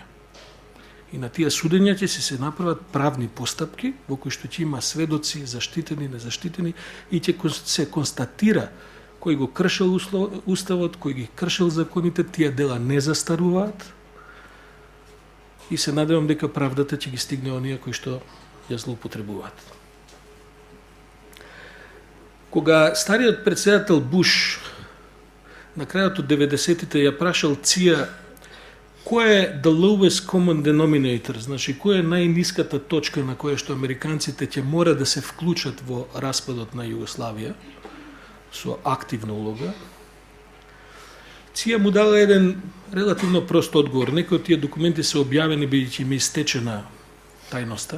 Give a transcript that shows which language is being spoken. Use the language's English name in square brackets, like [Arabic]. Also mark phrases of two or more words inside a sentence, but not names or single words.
[Macedonian] И на тие судења ќе се направат правни постапки, во кои што ќе има сведоци, заштитени, незаштитени, и ќе се констатира кој го кршил уставот, кој ги кршил законите, тие дела не застаруваат, и се надевам дека правдата ќе ги стигне оние кои што ја злоупотребуваат. Кога стариот председател Буш на крајот од 90-тите ја прашал ЦИА кој е [English] the lowest common denominator, [Macedonian] значи која е најниската точка на која што американците ќе мора да се вклучат во распадот на Југославија со активна улога, ЦИА му дала еден релативно прост одговор. Некои од тие документи се објавени бидејќи им е истечена тајноста.